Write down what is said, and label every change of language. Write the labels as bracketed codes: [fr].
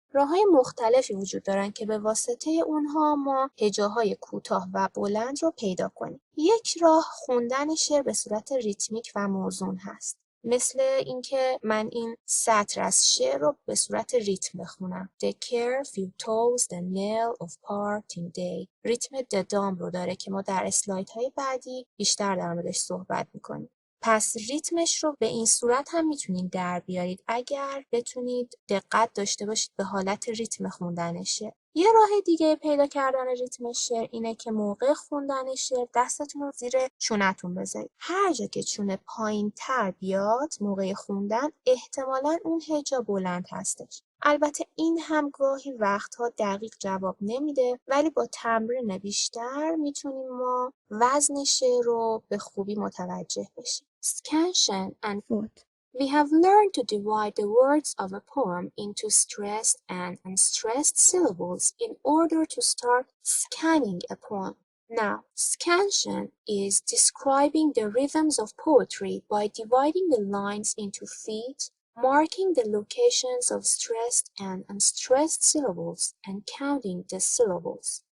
[fa] راه‌های مختلفی وجود دارن که به واسطه اونها ما هجاهای کوتاه و بلند رو پیدا کنیم. یک راه خوندن شعر به صورت ریتمیک و موزون هست. مثل اینکه من این سطر از شعر رو به صورت ریتم بخونم. [en] The care few toes the nail of parting day. [fa] ریتم ددام رو داره که ما در اسلایدهای بعدی بیشتر در موردش صحبت میکنیم. پس ریتمش رو به این صورت هم میتونید در بیارید اگر بتونید دقت داشته باشید به حالت ریتم خوندنشه. یه راه دیگه پیدا کردن ریتم شعر اینه که موقع خوندن شعر دستتون رو زیر چونتون بذارید. هر جا که چونه پایین تر بیاد موقع خوندن احتمالاً اون هجا بلند هستش. البته این هم گاهی وقتها دقیق جواب نمیده ولی با تمرین بیشتر میتونیم ما وزن شعر رو به خوبی متوجه بشیم. [en] Scansion and foot. We have learned to divide the words of a poem into stressed and unstressed syllables in order to start scanning a poem. Now, scansion is describing the rhythms of poetry by dividing the lines into feet, marking the locations of stressed and unstressed syllables, and counting the syllables.